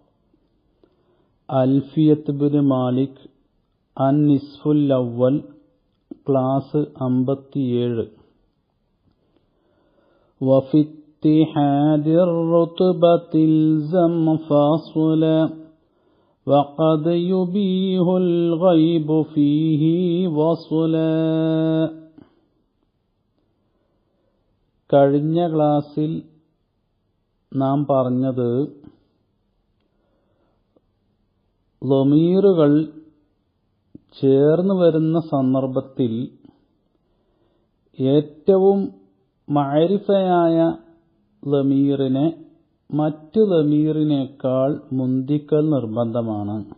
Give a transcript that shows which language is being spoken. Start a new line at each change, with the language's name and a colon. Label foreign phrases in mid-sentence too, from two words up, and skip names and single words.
Arabic: ألفية بن مالك النصف الأول ക്ലാസ് 57. وفي اتحاد الرتبة الزم فاصلا وقد يبيه الغيب فيه وصلا.
Malayalam: കഴിഞ്ഞ ക്ലാസ്സിൽ നാം പറഞ്ഞത് ളമീറുകൾ ചേർന്ന് വരുന്ന സന്ദർഭത്തിൽ ഏറ്റവും മഅരിഫയായ ളമീറിനെ മറ്റു ളമീറിനേക്കാൾ മുന്തിക്കൽ നിർബന്ധമാണ്.